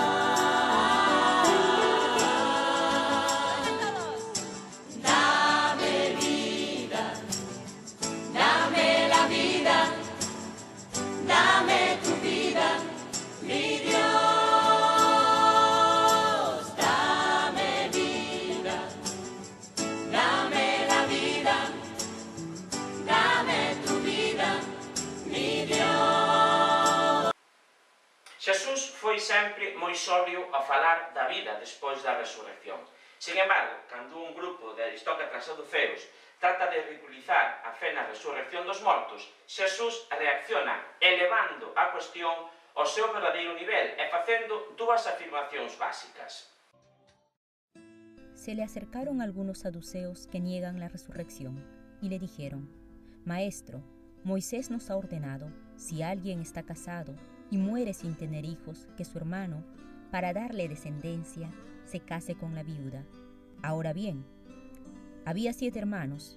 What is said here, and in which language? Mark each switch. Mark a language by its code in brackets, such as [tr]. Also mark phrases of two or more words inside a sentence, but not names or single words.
[es] Dame vida, dame la vida, dame tu vida, mi Dios. Dame vida, dame la vida, dame tu vida, mi Dios. [gl] Xesús foi sempre moi sobrio a falar da vida despois da resurrección. Sin embargo, cando un grupo de aristócratas saduceos trata de ridiculizar a fe na resurrección dos mortos, Xesús reacciona elevando a cuestión ao seu verdadeiro nivel e facendo dúas afirmacións básicas. [es] Se le acercaron algunos saduceos que niegan la resurrección y le dijeron: Maestro, Moisés nos ha ordenado, si alguien está casado y muere sin tener hijos, que su hermano, para darle descendencia, se case con la viuda. Ahora bien, había 7 hermanos.